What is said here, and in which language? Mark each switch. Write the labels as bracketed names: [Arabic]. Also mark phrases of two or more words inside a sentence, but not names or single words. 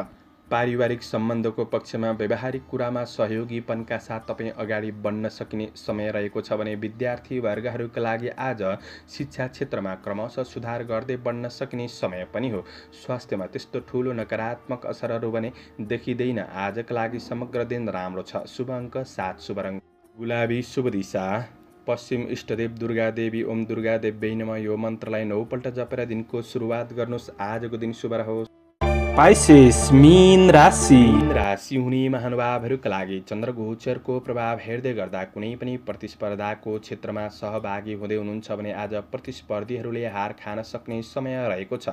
[Nepali] पारिवारिक सम्बन्धको पक्षमा व्यवहारिक कुरामा सहयोगीपनका साथ तपाईँ अगाडि बढ्न सकिने समय रहेको छ भने विद्यार्थी वर्गहरूका लागि आज शिक्षा क्षेत्रमा क्रमशः सुधार गर्दै बढ्न सकिने समय पनि हो। स्वास्थ्यमा त्यस्तो ठुलो नकारात्मक असरहरू भने देखिँदैन। आजका लागि समग्र दिन राम्रो छ। शुभ अङ्क 7, शुभ रङ गुलाबी, शुभ दिशा पश्चिम, इष्टदेव दुर्गा देवी। [Sanskrit] ओम दुर्गा देव्यै नमः। [Nepali] यो मन्त्रलाई 9 पल्ट जपेर दिनको सुरुवात गर्नुहोस्। आजको दिन शुभ रहोस्। पाइसेस मीन राशि। मीन राशि हुने महानुभावहरूका लागि चन्द्रगोचरको प्रभाव हेर्दै गर्दा कुनै पनि प्रतिस्पर्धाको क्षेत्रमा सहभागी हुँदै हुनुहुन्छ भने आज प्रतिस्पर्धीहरूले हार खान सक्ने समय रहेको छ।